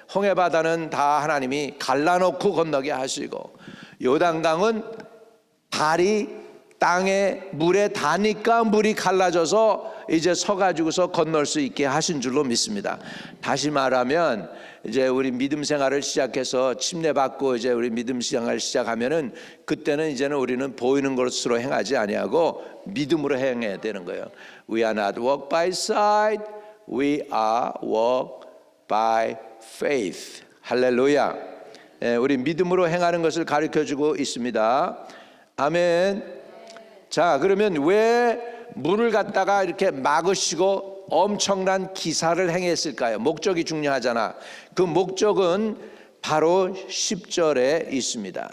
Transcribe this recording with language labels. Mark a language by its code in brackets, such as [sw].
[ko] 홍해바다는 다 하나님이 갈라놓고 건너게 하시고 요단강은 발이 땅에 물에 닿으니까 물이 갈라져서 이제 서가지고서 건널 수 있게 하신 줄로 믿습니다. 다시 말하면 이제 우리 믿음 생활을 시작해서 침례받고 이제 우리 믿음 생활을 시작하면은 그때는 이제는 우리는 보이는 것으로 행하지 아니하고 믿음으로 행해야 되는 거예요. [en] We are not walk by sight, we are walk by faith. [ko] 할렐루야. 우리 믿음으로 행하는 것을 가르쳐주고 있습니다. 아멘. 자, 그러면 왜 물을 갖다가 이렇게 막으시고 엄청난 기사를 행했을까요? 목적이 중요하잖아. 그 목적은 바로 10절에 있습니다.